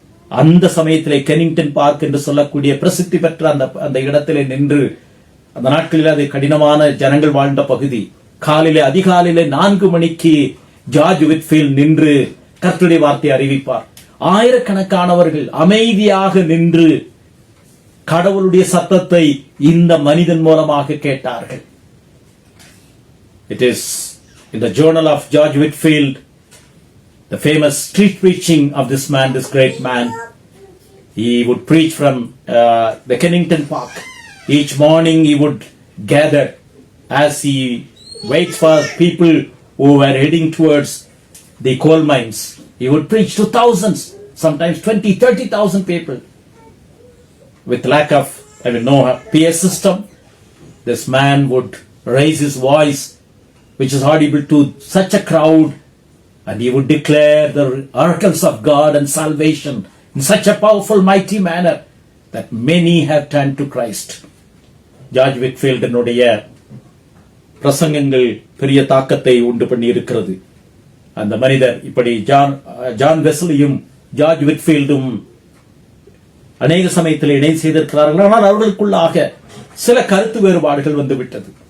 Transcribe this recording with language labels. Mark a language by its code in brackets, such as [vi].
[ta] அந்த சமயத்திலே Kennington park என்று சொல்லக்கூடிய பிரசித்தி பெற்ற அந்த இடத்திலே நின்று, அந்த நாட்களில் அது கடினமான ஜனங்கள் வாழ்ந்த பகுதி, காலையிலே அதிகாலையிலே 4 மணிக்கு ஜார்ஜ் விட்ஃபீல்ட் நின்று கர்த்தருடைய வார்த்தை அறிவிப்பார். ஆயிரக்கணக்கானவர்கள் அமைதியாக நின்று கடவுளுடைய சத்தத்தை இந்த மனிதன் மூலமாக கேட்டார்கள். [en] It is in the journal of George Whitfield, the famous street preaching of this man, this great man. He would preach from the Kennington Park. Each morning he would gather as he waits for people who were heading towards the coal mines. He would preach to thousands, sometimes 20,000-30,000 people. With lack of, no PS system, this man would raise his voice, which is audible to such a crowd, and he would declare the oracles of God and salvation in such a powerful, mighty manner that many have turned to Christ. [ta] George விட்ஃபீல்டினுடைய பிரசங்கங்கள் பெரிய தாக்கத்தை உண்டு பண்ணி இருக்கிறது. அந்த மனிதர் இப்படி John வெஸ்லியும் George விட்ஃபீல்டும் அநேக சமயத்தில் இணை செய்திருக்கிறார்கள். ஆனால் அவர்களுக்குள்ளாக சில கருத்து வேறுபாடுகள் வந்துவிட்டது.